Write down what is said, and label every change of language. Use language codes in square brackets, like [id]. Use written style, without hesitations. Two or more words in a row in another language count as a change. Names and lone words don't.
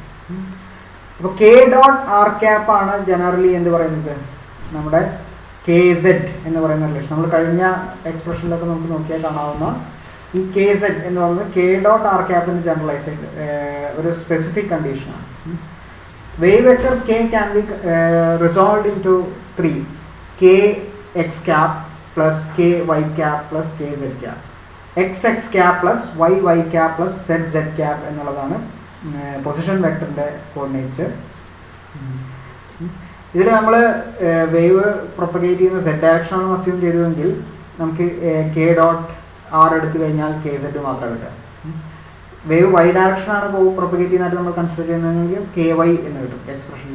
[ml] അപ്പോൾ [en] k dot r cap [ml] ആണ് ജനറലി എന്ത് പറയുന്നത്, നമ്മുടെ [en] k z [ml] എന്ന് പറയുന്ന റിലേഷൻ. നമ്മൾ കഴിഞ്ഞ എക്സ്പ്രഷനിലൊക്കെ നമുക്ക് നോക്കിയാൽ കാണാവുന്ന ഈ [en] k z [ml] എന്ന് പറയുന്നത് [en] k dot r cap's generalise [ml] ഒരു [en] specific condition. Wave vector k can be resolved into 3: k x cap plus k y cap plus k z cap, x x cap plus y y cap plus z z cap എന്നുള്ളതാണ് position vector's coordinate. [ml] ഇതിൽ നമ്മൾ [en] wave propagate [ml] ചെയ്യുന്ന [en] z direction assume [ml] ചെയ്തതെങ്കിൽ നമുക്ക് [en] k dot r [ml] എടുത്തു കഴിഞ്ഞാൽ [en] k z [ml] മാത്രം കിട്ടുക. [en] wave y direction [ml] പ്രൊപ്പഗേറ്റ് ചെയ്യുന്നതായിട്ട് നമ്മൾ കൺസിഡർ ചെയ്യുന്നതെങ്കിൽ [en] k y [ml] എന്ന് കിട്ടും എക്സ്പ്രഷനിൽ.